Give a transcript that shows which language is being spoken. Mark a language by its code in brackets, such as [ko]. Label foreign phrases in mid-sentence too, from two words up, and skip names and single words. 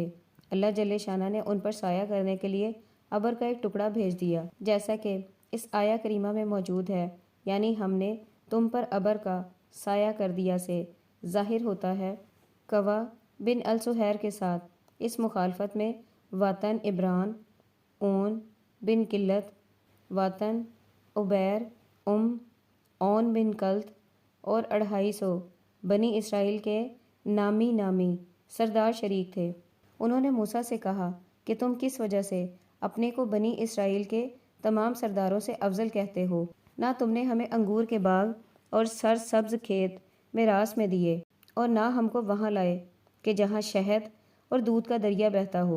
[ur] اللہ جل شانہ نے ان پر سایہ کرنے کے لیے ابر کا ایک ٹکڑا بھیج دیا، جیسا کہ اس آیہ کریمہ میں موجود ہے، یعنی ہم نے تم پر ابر کا سایہ کر دیا سے ظاہر ہوتا ہے۔ کوا بن السہیر کے ساتھ اس مخالفت میں وطن ابران، اون بن قلت، وطن عبیر، اون بن کلت اور 250 بنی اسرائیل کے نامی سردار شریک تھے۔ انہوں نے موسیٰ سے کہا کہ تم کس وجہ سے اپنے کو بنی اسرائیل کے تمام سرداروں سے افضل کہتے ہو؟ نہ تم نے ہمیں انگور کے باغ اور سرسبز کھیت میراث میں دیے اور نہ ہم کو وہاں لائے کہ جہاں شہد اور دودھ کا دریا بہتا ہو۔